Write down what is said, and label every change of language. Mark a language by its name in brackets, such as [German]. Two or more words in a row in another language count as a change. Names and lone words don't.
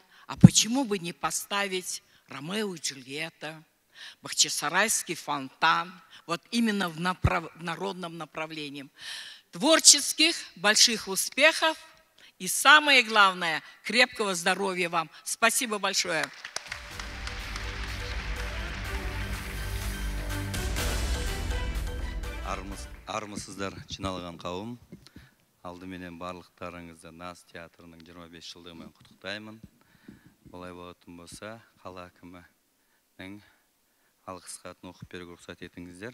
[Russian] А почему бы не поставить Ромео и Джульетта, Бахчисарайский фонтан, вот именно в народном направлении. Творческих больших успехов и самое главное, крепкого здоровья вам. Спасибо большое. [Kazakh] Армысыздар жиналған қауым. Алдыменен барлықтарыңызды НАЗ театрының 25 жылдығымен құттықтаймын. Олай болатын болса, қала әкімінің алғыс хатын оқып беруге рұқсат етіңіздер.